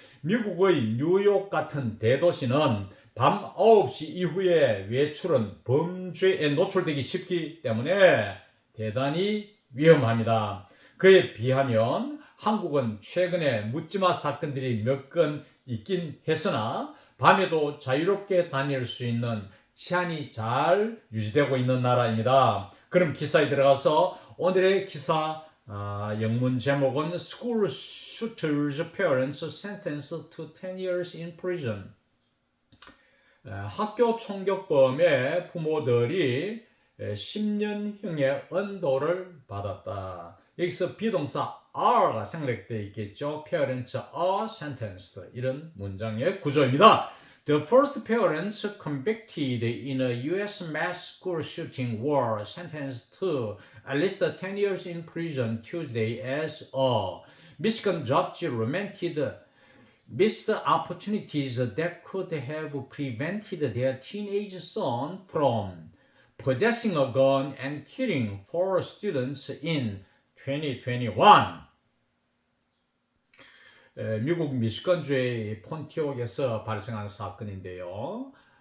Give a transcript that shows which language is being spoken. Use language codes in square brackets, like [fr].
[ko] 미국의 뉴욕 같은 대도시는 밤 9시 이후에 외출은 범죄에 노출되기 쉽기 때문에 대단히 위험합니다. 그에 비하면 한국은 최근에 묻지마 사건들이 몇 건 있긴 했으나 밤에도 자유롭게 다닐 수 있는 치안이 잘 유지되고 있는 나라입니다. 그럼 기사에 들어가서 오늘의 기사 영문 제목은 [en] School Shooters Parents Sentenced to 10 years in Prison. [ko] 학교 총격범의 부모들이 10년형의 언도를 받았다. 여기서 비동사 are가 생략되어 있겠죠. [en] Parents are sentenced. [ko] 이런 문장의 구조입니다. [en] The first parents convicted in a U.S. mass school shooting were sentenced to at least 10 years in prison Tuesday as a Michigan judge lamented missed opportunities that could have prevented their teenage son from possessing a gun and killing 4 students in 2021. [ko] 미국 미시건주의 폰티옥에서 발생한 사건인데요.